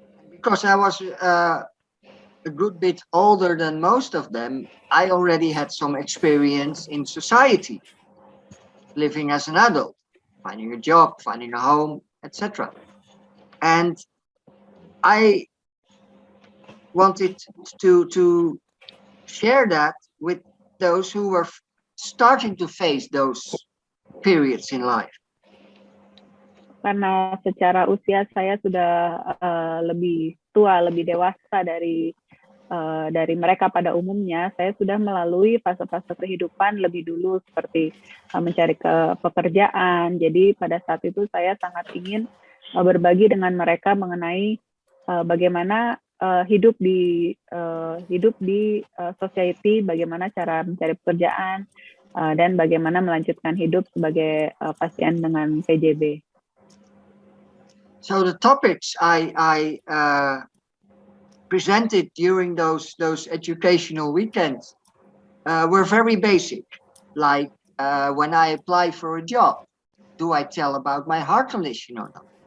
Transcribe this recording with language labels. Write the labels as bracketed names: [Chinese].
[English] Because I was a good bit older than most of them, I already had some experience in society, living as an adult, finding a job, finding a home, etc. And I wanted to share that with those who were starting to face those periods in life. [Indonesian] Karena secara usia saya sudah lebih tua, lebih dewasa dari mereka pada umumnya, saya sudah melalui fase-fase kehidupan lebih dulu, seperti mencari pekerjaan. Jadi pada saat itu saya sangat ingin berbagi dengan mereka mengenai bagaimana hidup di society, bagaimana cara mencari pekerjaan, dan bagaimana melanjutkan hidup sebagai pasien dengan PJB. [English] So the topics I presented during those educational weekends were very basic, like when I apply for a job, do I tell about my heart condition or not?